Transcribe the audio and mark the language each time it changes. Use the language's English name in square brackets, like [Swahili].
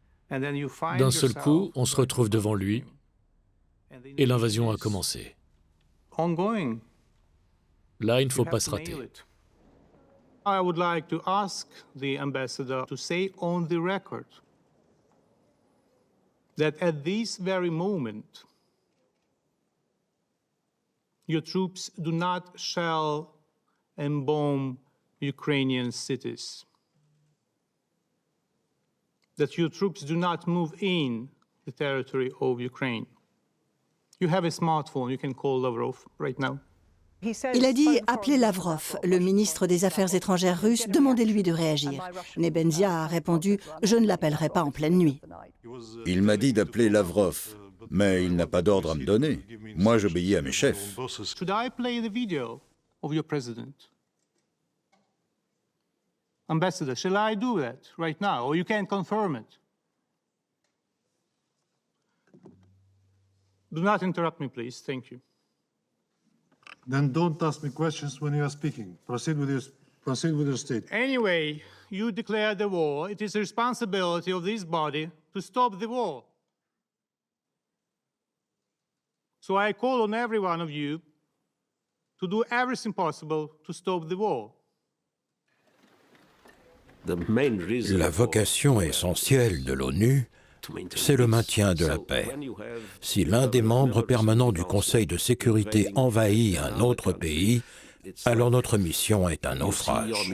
[French] D'un seul coup, on se retrouve devant lui et l'invasion a commencé. Là, il ne faut pas se rater. [English] I would like to ask the ambassador to say on the record that at this very moment, your troops do not shell and bomb Ukrainian cities, that your troops do not move in the territory of Ukraine. You have a smartphone, you can call Lavrov right now. [French] Il a dit « Appelez Lavrov, le ministre des Affaires étrangères russe, demandez-lui de réagir ». Nebenzia a répondu « Je ne l'appellerai pas en pleine nuit ». Il m'a dit d'appeler Lavrov, mais il n'a pas d'ordre à me donner. Moi, j'obéis à mes chefs. [English] Should I play the video of your president? Ambassador, shall I do that right now, or you can confirm it? Do not interrupt me, please. Thank you. Then don't ask me questions when you are speaking. Proceed with your statement. Anyway, you declare the war. It is the responsibility of this body to stop the war. So I call on every one of you to do everything possible to stop the war. [French] La vocation essentielle de l'ONU, c'est le maintien de la paix. Si l'un des membres permanents du Conseil de sécurité envahit un autre pays, alors notre mission est un naufrage.